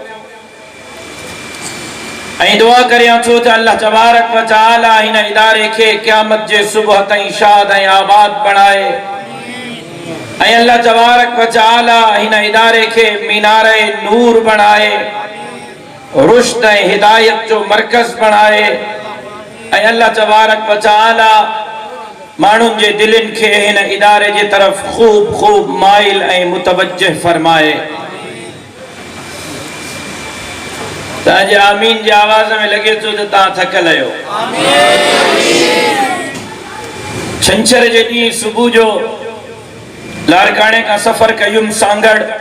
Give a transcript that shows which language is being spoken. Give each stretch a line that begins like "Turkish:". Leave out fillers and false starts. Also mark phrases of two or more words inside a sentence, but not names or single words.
Sindhi: این دعا کریاں تو
Arabic: اللہ تبارک و تعالی
Sindhi: ہن ادارے کے قیامت جے صبح تائیں شاد ہیں آباد بنائے این
Arabic: اللہ تبارک و تعالی
Sindhi: ہن ادارے کے مینار نور بنائے رشد ہدایت جو مرکز بنائے اے
Arabic: اللہ تبارک و تعالی
Sindhi: माण्हुनि जे दिलनि खे हिन इदारे जे तरफ़ खूब खूब माइल ऐं मुतवज्जह फरमाए। तव्हांजे आमीन जे आवाज़ में लॻे थो त तव्हां थकियल आहियो। छंछर जे ॾींहुं सुबुह जो लारकाणे खां सफ़र कयुमि सांगड़।